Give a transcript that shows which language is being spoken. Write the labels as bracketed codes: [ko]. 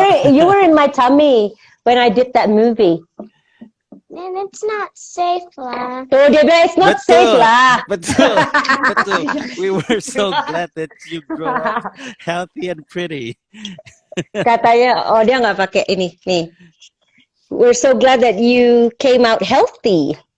[en] You were in my tummy when I did that movie. And it's not safe lah. [id] Tuh dia bilang [en] it's not safe lah. [id] Betul. Betul. [en] We were so glad that you grow up healthy and pretty. [id] Katanya, oh dia nggak pakai ini nih. [en] We're so glad that you came out healthy.